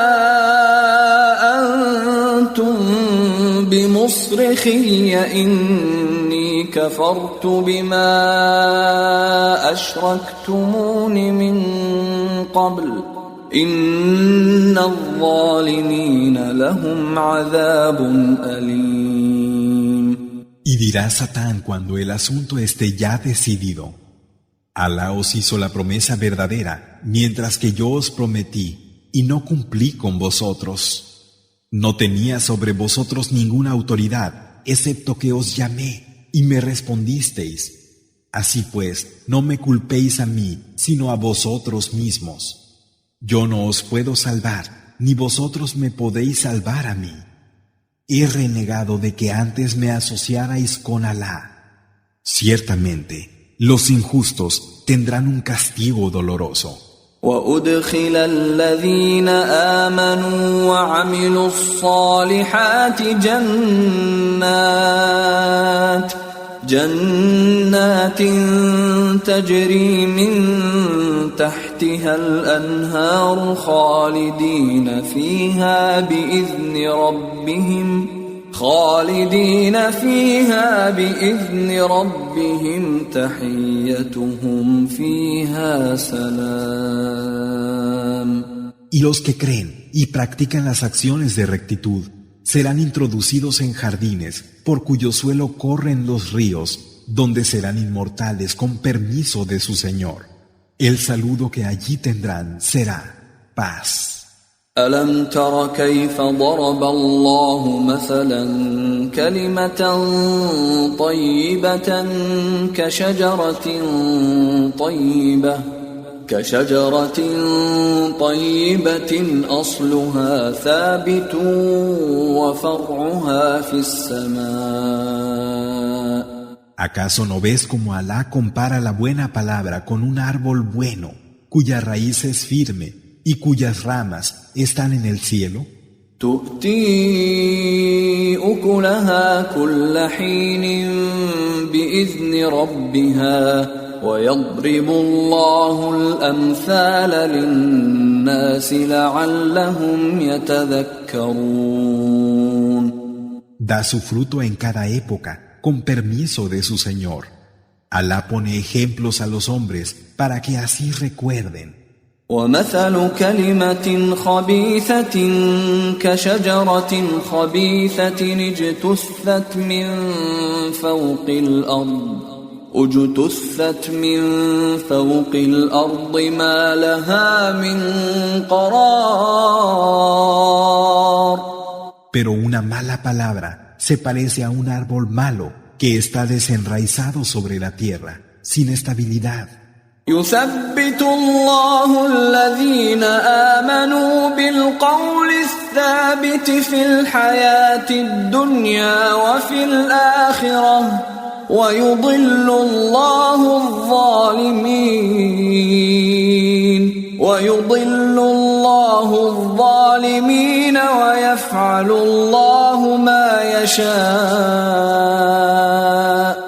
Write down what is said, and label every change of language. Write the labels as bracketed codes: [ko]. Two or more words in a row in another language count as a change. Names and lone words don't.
[ar] أنتم بمصرخي إني كفرت بما أشركتمون من قبل إن الظالمين لهم عذاب أليم. [es] Y dirá Satán cuando el asunto esté ya decidido: Alá os hizo la promesa verdadera, mientras que yo os prometí, y no cumplí con vosotros. No tenía sobre vosotros ninguna autoridad, excepto que os llamé, y me respondisteis. Así pues, no me culpéis a mí, sino a vosotros mismos. Yo no os puedo salvar, ni vosotros me podéis salvar a mí. He renegado de que antes me asociarais con Alá. Ciertamente, los injustos tendrán un castigo doloroso. [ar] وأدخل الذين آمنوا وعملوا الصالحات جنات تجري من تحتها الأنهار خالدين فيها بإذن ربهم تحيتهم فيها سلام. [es] Y los que creen y practican las acciones de rectitud serán introducidos en jardines por cuyo suelo corren los ríos, donde serán inmortales con permiso de su Señor. El saludo que allí tendrán será paz. [ar] ألم تر كيف ضرب الله مثلا كلمة طيبة كشجرة طيبة أصلها ثابت وفرعها في السماء. [es] ¿Acaso no ves cómo Alá compara la buena palabra con un árbol bueno, cuya raíz es firme y cuyas ramas están en el cielo? [ar] تؤتي أكلها كل حين بإذن ربها ويضرب الله الأمثال للناس لعلهم يتذكرون. [es] Da su fruto en cada época, con permiso de su Señor. Alá pone ejemplos a los hombres para que así recuerden. [ar] ومثل كلمة خبيثة كشجرة خبيثة اجتثت من فوق الأرض ما لها من قرار. [es] Pero una mala palabra se parece a un árbol malo que está desenraizado sobre la tierra, sin estabilidad. [ar] يثبت الله الذين آمنوا بالقول الثابت في الحياة الدنيا وفي الآخرة ويضل الله الظالمين ويفعل الله ما يشاء.